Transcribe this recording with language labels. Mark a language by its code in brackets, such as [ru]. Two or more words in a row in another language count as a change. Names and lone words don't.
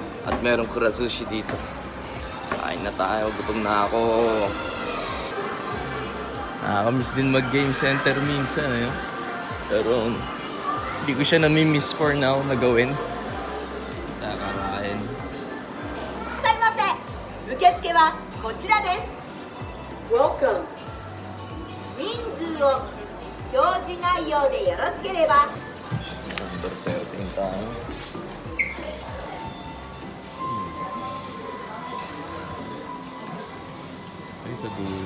[tl] At merong Kura Sushi dito. Kain na tayo, gutom na ako. Nakakamiss din mag- [en] game center [tl] minsan, eh. Pero hindi ko siya nami-miss [en] for now [tl] na gawin. Nakakain. [ja] いらっしゃいませ。受付はこちらです。Welcome。人数を表示内容でよろしければ。 [tl] Perfecting tayo. Ay, sa dulo.